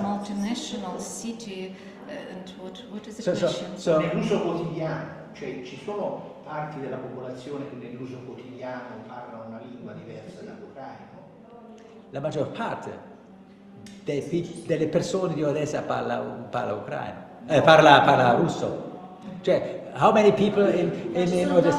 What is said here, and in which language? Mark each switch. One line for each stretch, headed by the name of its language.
English: multinational city, and what is the question?
Italian: Nell'uso quotidiano, cioè ci sono parti della popolazione che nell'uso quotidiano parlano una lingua diversa dall'ucraino? La maggior parte delle persone di Odessa parla ucraino, parla russo. Cioè,
English: how many people in Odessa?